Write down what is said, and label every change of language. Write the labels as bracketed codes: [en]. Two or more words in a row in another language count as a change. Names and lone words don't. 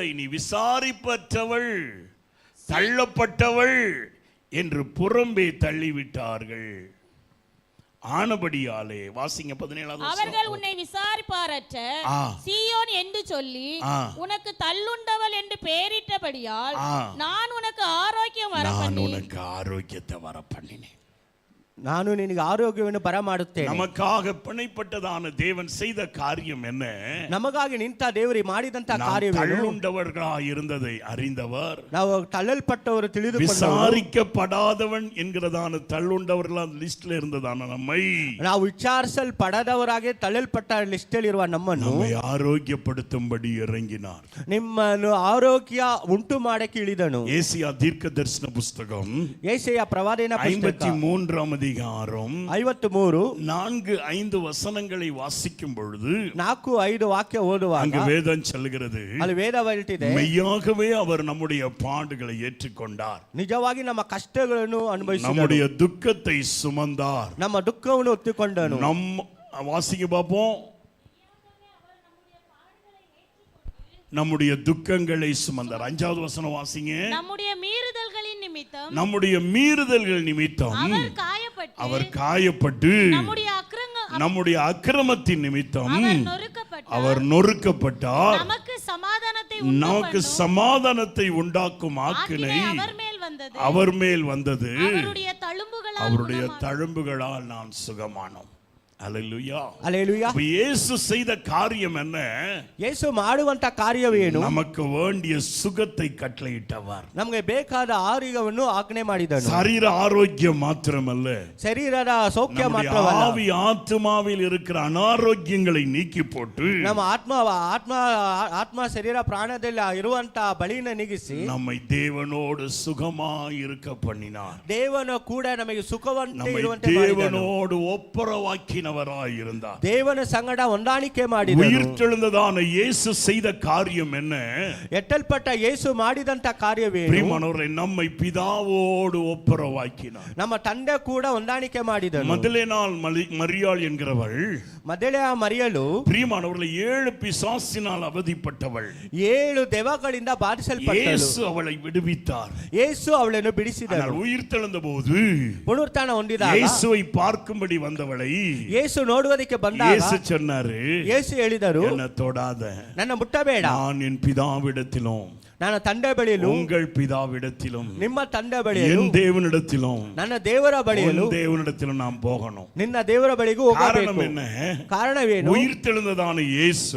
[ta] நீ விசாரிப்பற்றவள், தள்ளப்பட்டவள் என்று புறம்பே தள்ளிவிட்டார்கள். ஆனபடியாலே வாசிங்க 17வது வசனம். அவர்கள் உன்னை விசாரிப்பாரற்ற சீயோன் என்று சொல்லி உனக்கு தள்ளுண்டவள் என்று பெயரிட்டபடியால் நான் உனக்கு ஆரோக்கியம் வர நான் பண்ணி உனக்கு ஆரோக்கியத்தை வர பண்ணினேன். [kn] ನಾನು ನಿನಗೆ ಆರೋಗ್ಯವನ್ನು ಬರಮಾಡುತ್ತೇನೆ. [ta] நமக்காக பிணைப்பட்டதான தேவன் செய்த காரியம் என்ன? [kn] ನಮಗಾಗಿ ನಿಂತ ದೇವರು ಮಾಡಿದಂತ ಕಾರ್ಯವೇನು? [ta] தள்ளுண்டவர்களாய் இருந்ததை அறிந்தவர், [kn] ನಾವು ತಳ್ಳಲ್ಪಟ್ಟವರು ತಿಳಿದುಕೊಂಡವರು, [ta] விசாரிக்கப்படாதவன் என்கிறதான தள்ளுண்டவர்களா லிஸ்ட்ல இருந்ததான நம்மை, [kn] ನಾವು ವಿಚಾರಿಸಲ್ಪಡದವರಾಗಿ ತಳ್ಳಲ್ಪಟ್ಟ ಲಿಸ್ಟ್ ಇರುವ ನಮ್ಮನ್ನು [ta] நம்மை ஆரோக்கியப்படுத்தும்படி இறங்கினார். [kn] ನಿಮ್ಮನ್ನು ಆರೋಗ್ಯ ಉಂಟು ಮಾಡಕ್ಕೆ ಇಳಿದನು. [ta] ஏசியா தீர்க்க தரிசன புஸ்தகம் [kn] ಯೆಶಾಯ ಪ್ರವಾದನ ಪುಸ್ತಕ [ta] 53ாம் அதிகாரம் [kn] 53 [ta] 4-5 வசனங்களை வாசிக்கும் பொழுது [kn] 4-5 ವಾಕ್ಯ ಓದುವಾಗ [ta] அங்கு வேதம் சொல்லுகிறது, [kn] ಅಲ್ಲಿ ವೇದ ಹೇಳ್ತಿದೆ, [ta] மெய்யாகவே அவர் நம்முடைய பாடுகளை ஏற்றுக்கொண்டார், [kn] ನಿಜವಾಗಿ ನಮ್ಮ ಕಷ್ಟಗಳನ್ನು ಅನುಭವಿಸಿದನು, [ta] நம்முடைய துக்கத்தை சுமந்தார், [kn] ನಮ್ಮ ದುಃಖವನ್ನು ಹೊತ್ತುಕೊಂಡನು. [ta] வாசிக்க பார்ப்போம். நம்முடைய துக்கங்களை சுமந்தார். 5வது வசனம் வாசிங்க. நம்முடைய மீறுதல்களின் நிமித்தம் நம்முடைய மீறுதல்கள் நிமித்தம் அவர் காயப்பட்டு நம்முடைய அக்கிரமத்தின் நிமித்தம் அவர் நொறுக்கப்பட்டார். நமக்கு சமாதானத்தை உண்டாக்கும் ஆக்கினை அவர் மேல் வந்தது. அவருடைய தழும்புகளால் நான் சுகமானோம். அல்லேலூயா, அல்லேலூயா. இயேசு செய்த காரியம் என்ன? [kn] ಯೇಸು ಮಾಡುವಂತ ಕಾರ್ಯವೇನು? [ta] நமக்கு வேண்டிய சுகத்தை கட்டளையிட்டவர், [kn] ನಮಗೆ ಬೇಕಾದ ಆರೋಗ್ಯವನ್ನು ಆಜ್ಞೆ ಮಾಡಿದನು. [ta] சரீர ஆரோக்கியம் மாத்திரமல்ல, [kn] ಶರೀರದ ಸೌಖ್ಯ [ta] நம்முடைய [kn] ಮಾತ್ರವಲ್ಲ, [ta] ஆவி ஆத்மாவில் இருக்கிற அனாரோக்கியங்களை நீக்கி போட்டு [kn] ನಮ್ಮ ಆತ್ಮ ಶರೀರ ಪ್ರಾಣದಲ್ಲಿ ಇರುವಂತ ಬಳಿನ ನೀಗಿಸಿ [ta] நம்மை தேவனோடு சுகமாய் இருக்க பண்ணினார். [kn] ದೇವನು ಕೂಡ ನಮಗೆ ಸುಖವಂತೆ [ta] நம்மை [kn] ಇರುವಂತೆ ಮಾಡಿದನು. [ta] தேவனோடு ஒப்புரவாக்கினவராய் இருந்தார். [kn] ದೇವನ ಸಂಗಡ ಹೊಂದಾಣಿಕೆ ಮಾಡಿದನು. [ta] உயிர்த்தெழுந்ததான இயேசு செய்த காரியம் என்ன? [kn] ಎಟ್ಟಲ್ಪಟ್ಟ ಯೇಸು ಮಾಡಿದಂತ ಕಾರ್ಯವೇನು? [ta] பிரியமானவர்களே, நம்மை பிதாவோடு ஒப்புரவாக்கினார். [kn] ನಮ್ಮ ತಂದೆ ಕೂಡ ಹೊಂದಾಣಿಕೆ ಮಾಡಿದನು. [ta] ಮೊದಲೇ நாள் மரியாள் என்கிறவள், [kn] ಮೊದಲೇ ಮರಿಯಳು [ta] பிரியமானவர்களே, 7 பிசாசினால் அவதிப்பட்டவள். [kn] 7 ದೆವ್ವಗಳಿಂದ ಬಾಧಿಸಲ್ಪಟ್ಟಳು. [ta] இயேசு அவளை விடுவித்தார். [kn] ಯೇಸು ಅವಳನ್ನು ಬಿಡಿಸಿದನು. [ta] உயிர்த்தெழுந்த போது [kn] ಪುನರುತ್ಥಾನ ಹೊಂದಿದಾಗ [ta] இயேசுவை பார்க்கும்படி வந்தவளை [kn] ಯೇಸು ನೋಡುವುದಕ್ಕೆ ಬಂದಾಗ [ta] இயேசு சொன்னாரு, [kn] ಯೇಸು ಹೇಳಿದರು, [ta] என்ன தொடாத, [kn] ನನ್ನ ಮುಟ್ಟಬೇಡ, [ta] நான் என் பிதாவிடத்திலும் [kn] ನನ್ನ ತಂದೆ ಬಳಿಯಲು, [ta] உங்கள் பிதாவிடத்திலும் [kn] ನಿಮ್ಮ ತಂದೆ ಬಳಿಯಲು, [ta] என் தேவனிடத்திலும் [kn] ನನ್ನ ದೇವರ ಬಳಿಯಲು, [ta] உன் தேவனிடத்திலும் நாம் போகணும். [kn] ನಿನ್ನ ದೇವರ ಬಳಿಗೂ ಹೋಗಬೇಕು. [ta] காரணம் என்ன? [kn] ಕಾರಣವೇನು? [ta] உயிர்த்தெழுந்ததான இயேசு